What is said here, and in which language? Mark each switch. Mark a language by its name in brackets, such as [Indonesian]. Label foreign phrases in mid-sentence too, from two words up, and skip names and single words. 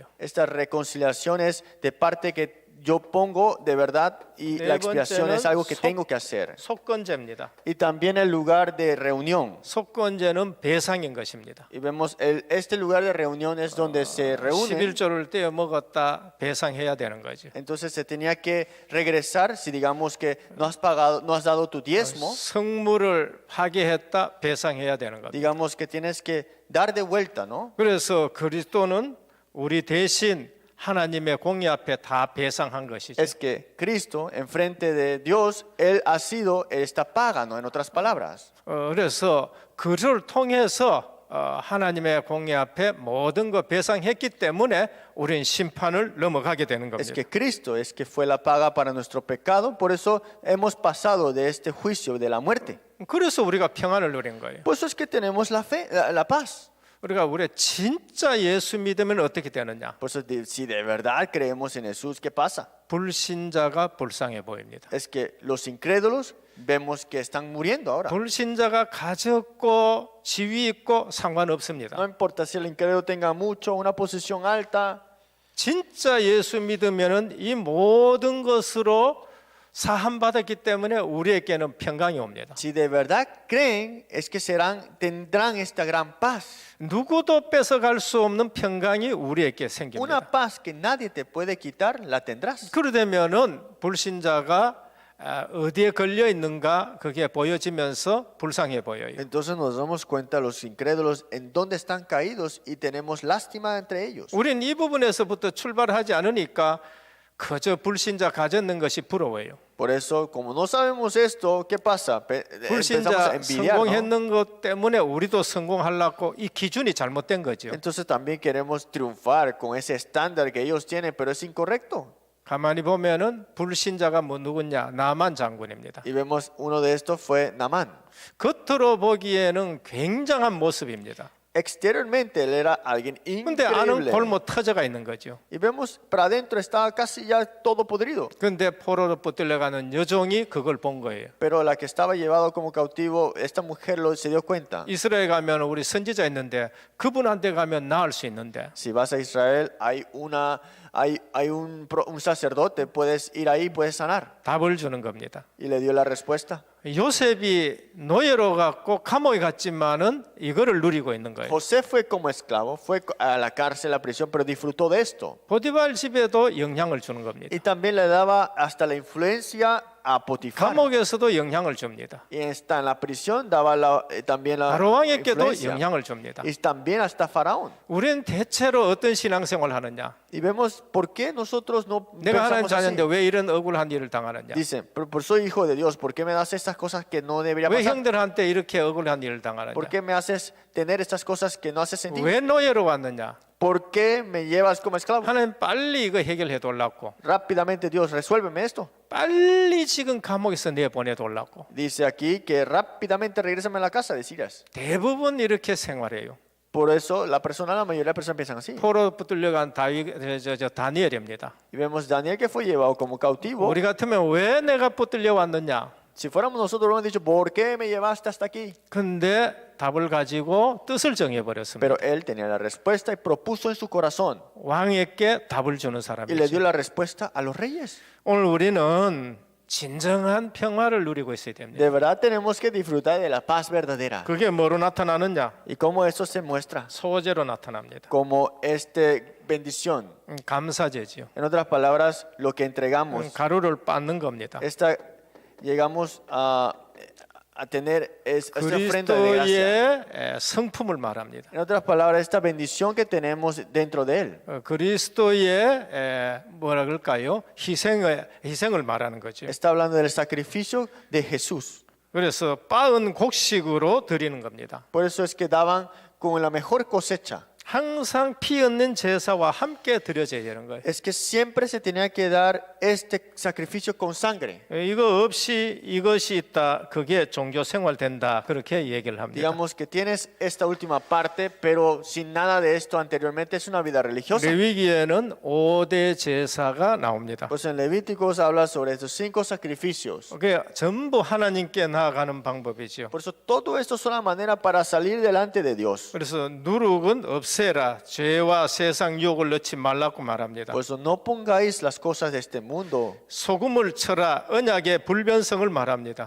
[Spanish] esta reconciliación es de parte que yo pongo de verdad y la expiación es algo que tengo que hacer. [Korean] 속건제입니다. [Spanish] Y también el lugar de reunión. [Korean] 속건제는 배상인 것입니다. [Spanish] Y vemos este lugar de reunión es donde se reúnen. [Korean] 11조를 떼어 먹었다 배상해야 되는 거죠. [Spanish] Entonces se tenía que regresar si digamos que no has pagado, no has dado tu diezmo, [Korean] 성물을 파괴했다 배상해야 되는 거죠. [Spanish] digamos que tienes que dar de vuelta, ¿no? [Korean] 그래서 그리스도는 우리 대신 하나님의 공의 앞에 다 배상한 것이죠. [Spanish] Es que Cristo enfrente de Dios él ha sido esta paga, ¿no? En otras palabras. [Korean] 그래서 그를 통해서 하나님의 공의 앞에 모든 거 배상했기 때문에 우리는 심판을 넘어가게 되는 [Spanish] Es [Korean] 겁니다. [Spanish] que Cristo es que fue la paga para nuestro pecado, por eso hemos pasado de este juicio de la muerte. [Korean] 그래서 우리가 평안을 누린 거예요. [Spanish] Por eso es que tenemos la fe, la paz. [Korean] 우리가 진짜 예수 믿으면 어떻게 되느냐? [Spanish] Por eso si de verdad creemos en Jesús, ¿qué pasa? [Korean] 불신자가 불쌍해 보입니다. [Spanish] Es que los incrédulos vemos que están muriendo ahora. [Korean] 불신자가 가졌고 지위 있고 상관없습니다. [Spanish] No importa si el incrédulo tenga mucho, una posición alta. [Korean] 진짜 예수 믿으면은 이 모든 것으로 사함 받았기 때문에 우리에게는 평강이 옵니다. [Spanish] Si de verdad creen, es que tendrán esta gran paz. [Korean] 누구도 뺏어갈 수 없는 평강이 우리에게 생깁니다. [Spanish] Una paz que nadie te puede quitar, la tendrás. [Korean] 그러되면은 불신자가 어디에 걸려 있는가 그게 보여지면서 불쌍해 보여요. [Spanish] Entonces nos damos cuenta los incrédulos en dónde están caídos y tenemos lástima entre ellos. [Korean] 우리는 이 부분에서부터 출발하지 않으니까 그저 불신자 가졌는 것이 부러워요. [Spanish] Por eso, como no sabemos esto, ¿qué pasa? Empezamos [Korean] 불신자 [Spanish] a envidiar, ¿no? [Korean] 성공했는 것 때문에 우리도 성공하려고 이 기준이 잘못된 거죠. [Spanish] Entonces también queremos triunfar con ese estándar que ellos tienen, pero es incorrecto. [Korean] 가만히 보면은 불신자가 뭐 누구냐? 나만 장군입니다. [Spanish] Y vemos uno de estos fue Naamán. [Korean] 겉으로 보기에는 굉장한 모습입니다. [Spanish] Exteriormente él era alguien [Korean] 근데 안은 [Spanish] increíble. [Korean] 골모 터져가 있는 거죠. [Spanish] Y vemos para adentro estaba casi ya todo podrido. [Korean] 근데 포로로 붙들려가는 여종이 그걸 본 거예요. [Spanish] Pero la que estaba llevado como cautivo, esta mujer se dio cuenta. [Korean] 이스라엘 가면 우리 선지자 있는데 그분한테 가면 나을 수 있는데 [Spanish] Si vas a Israel, hay un sacerdote, puedes ir ahí, puedes sanar. [Korean] 답을 주는 겁니다. [Spanish] Y le dio la respuesta. [Korean] 요셉이 노예로 갔고 감옥에 갔지만은 이거를 누리고 있는 거예요. [Spanish] José fue como esclavo, fue a la cárcel, a la prisión, pero disfrutó de esto. [Korean] 보디발 집에도 영향을 주는 겁니다. [Spanish] Y también le daba hasta la influencia a Potifar. [Korean] 감옥에서도 영향을 줍니다. [Spanish] Y en la prisión daba también la [Korean] 바로 왕에게도 [Spanish] influencia. [Korean] 영향을 줍니다. [Spanish] Y también hasta Faraón. [Korean] 우리는 대체로 어떤 신앙생활을 하느냐? [Spanish] Y vemos por qué nosotros no [Korean] 내가 하나님 [Spanish] pensamos así. [Korean] 자녀인데 왜 이런 억울한 일을 당하느냐? [Spanish] Dicen, pero soy hijo de Dios, ¿por qué me das estas cosas que no debería [Korean] 왜 [Spanish] pasar? [Korean] 형들한테 이렇게 억울한 일을 당하느냐? [Spanish] ¿Por qué me haces tener estas cosas que no haces sentir? [Korean] 왜 노예로 왔느냐? [Spanish] ¿Por qué me llevas como esclavo? [Korean] 하나님 빨리 이거 해결해 달라고. [Spanish] Rápidamente, Dios, resuélveme esto. [Korean] 빨리 지금 감옥에서 내보내 달라고. [Spanish] Dice aquí que rápidamente regrésame a la casa de Siras. [Korean] 대부분 이렇게 생활해요. [Spanish] Por eso la mayoría de las personas piensan así. [Korean] 포로 붙들려간 다니엘입니다. [Spanish] Y vemos Daniel que fue llevado como cautivo. [Korean] 우리 같으면 왜 내가 붙들려 왔느냐? [Spanish] Si fuéramos nosotros, hubiéramos dicho, ¿por qué me llevaste hasta aquí? [Korean] 근데 답을 가지고 뜻을 정해 버렸습니다. [Spanish] Pero él tenía la respuesta y propuso en su corazón. [Korean] 왕에게 답을 주는 [Spanish] Y le [Korean] 사람이죠. [Spanish] dio la respuesta a los reyes. [Korean] 오늘 우리는 진정한 평화를 누리고 있어야 됩니다. [Spanish] De verdad tenemos que disfrutar de la paz verdadera. [Korean] 그게 뭐로 나타나느냐? [Spanish] ¿Y cómo eso se muestra? [Korean] 소제로 나타납니다. [Spanish] Como bendición. [Korean] 감사제지요. [Spanish] En otras palabras, lo que entregamos. [Korean] 가루를 빻는 겁니다. [Spanish] Llegamos a tener esta ofrenda de gracia. [Korean] 그리스도의 성품을 말합니다. [Spanish] En otras palabras, esta bendición que tenemos dentro de él. [Korean] 그리스도의 뭐라 그럴까요? 희생을 말하는 거죠. [Spanish] Está hablando del sacrificio de Jesús. [Korean] 그래서 빻은 곡식으로 드리는 겁니다. [Spanish] Por eso es que daban con la mejor cosecha. [Korean] 항상 피 없는 제사와 함께 드려져야 되는 거예요. [Spanish] Es que siempre se tenía que dar este sacrificio con sangre. [Korean] 이거 없이 이것이 있다. 그게 종교 생활 된다. 그렇게 얘기를 합니다. [Spanish] Digamos que tienes esta última parte, pero sin nada de esto anteriormente es una vida religiosa. [Korean] 레위기에는 5대 제사가 나옵니다. [Spanish] Pues en Levíticos habla sobre estos 5 sacrificios. [Korean] 그게 전부 하나님께 나아가는 방법이죠. [Spanish] Por eso todo esto es una manera para salir delante de Dios. [Korean] 그래서 누룩은 없애라. 죄와 세상 유혹을 넣지 말라고 말합니다. [Spanish] Por eso no pongáis las cosas de este mundo. [Korean] 소금을 쳐라. 언약의 불변성을 말합니다.